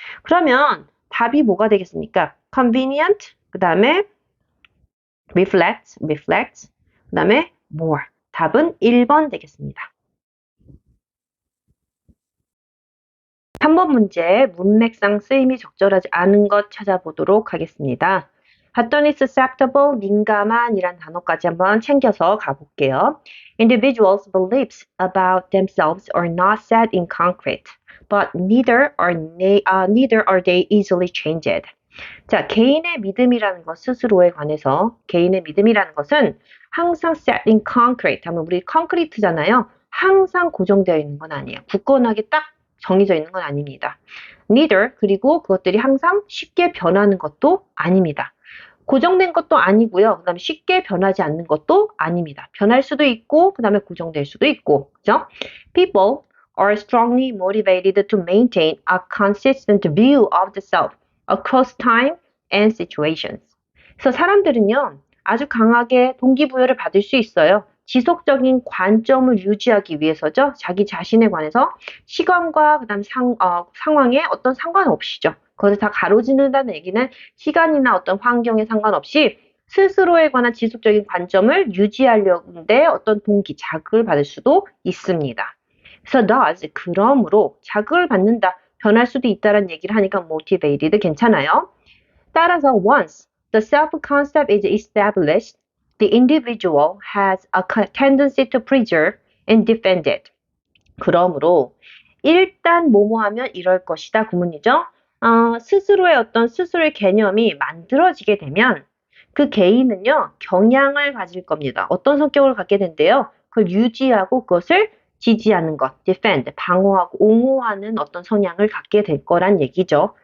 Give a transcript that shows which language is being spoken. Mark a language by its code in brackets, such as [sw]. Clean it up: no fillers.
[ko] 그러면 답이 뭐가 되겠습니까? convenient, 그 다음에 reflect, 그 다음에 more. 답은 1번 되겠습니다. 3번 문제 문맥상 쓰임이 적절하지 않은 것 찾아보도록 하겠습니다. 봤더니 susceptible, 민감한이란 단어까지 한번 챙겨서 가볼게요. [en] Individuals' beliefs about themselves are not set in concrete, but neither are they easily changed. [ko] 자, 개인의 믿음이라는 것 스스로에 관해서 개인의 믿음이라는 것은 항상 [en] set in concrete [ko] 하면 우리 콘크리트잖아요. 항상 고정되어 있는 건 아니에요. 굳건하게 딱 정해져 있는 건 아닙니다. [en] Neither [ko] 그리고 그것들이 항상 쉽게 변하는 것도 아닙니다. 고정된 것도 아니고요. 그 다음에 쉽게 변하지 않는 것도 아닙니다. 변할 수도 있고 그 다음에 고정될 수도 있고 그죠? [en] People are strongly motivated to maintain a consistent view of the self across time and situations. [ko] 그래서 사람들은요, 아주 강하게 동기부여를 받을 수 있어요. 지속적인 관점을 유지하기 위해서죠. 자기 자신에 관해서 시간과 그다음 상황에 어떤 상관없이죠. 그것을 다 가로지른다는 얘기는 시간이나 어떤 환경에 상관없이 스스로에 관한 지속적인 관점을 유지하려는데 어떤 동기, 자극을 받을 수도 있습니다. 그래서 [en] thus, [ko] 그러므로 자극을 받는다, 변할 수도 있다는 얘기를 하니까 motivated 괜찮아요. 따라서 [en] once the self-concept is established, the individual has a tendency to preserve and defend it. [ko] 그러므로 일단 뭐뭐하면 이럴 것이다 구문이죠. 스스로의 개념이 만들어지게 되면 그 개인은요 경향을 가질 겁니다. 어떤 성격을 갖게 된대요. 그걸 유지하고 그것을 지지하는 것, defend, 방어하고 옹호하는 어떤 성향을 갖게 될 거란 얘기죠.